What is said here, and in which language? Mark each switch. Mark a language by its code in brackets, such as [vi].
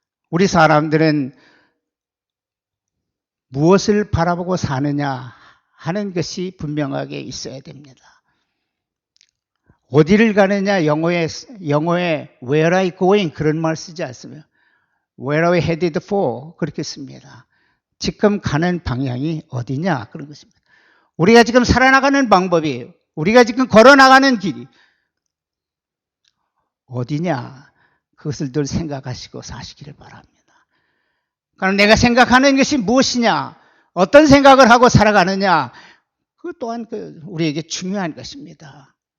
[ko] 우리 사람들은 무엇을 바라보고 사느냐 하는 것이 분명하게 있어야 됩니다. 어디를 가느냐, 영어에 [en] where are you going [ko] 그런 말 쓰지 않습니다. [en] Where are we headed for [ko] 그렇게 씁니다. 지금 가는 방향이 어디냐 그런 것입니다. 우리가 지금 살아나가는 방법이 우리가 지금 걸어나가는 길이 어디냐 그것을 늘 생각하시고 사시기를 바랍니다. 그럼 내가 생각하는 것이 무엇이냐 어떤 생각을 하고 살아가느냐 그것 또한 우리에게 중요한 것입니다.